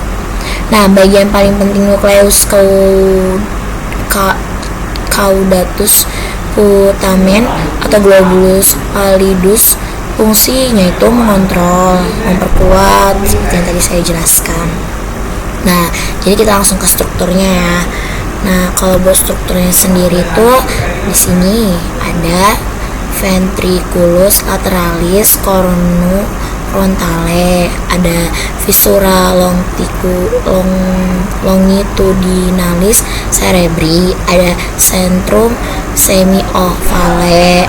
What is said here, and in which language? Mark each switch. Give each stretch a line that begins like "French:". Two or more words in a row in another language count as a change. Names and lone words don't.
Indonesian: Nah, bagian paling penting nukleus
Latin: caudatus putamen
Indonesian: atau
Latin: globus pallidus,
Indonesian: fungsinya itu mengontrol, memperkuat seperti yang tadi saya jelaskan. Nah, jadi kita langsung ke strukturnya ya. Nah, kalau buat strukturnya sendiri itu di sini ada
Latin: ventriculus lateralis cornu frontale,
Indonesian: ada
Latin: viscera longitudinalis cerebri,
Indonesian: ada
Latin: centrum semiovale.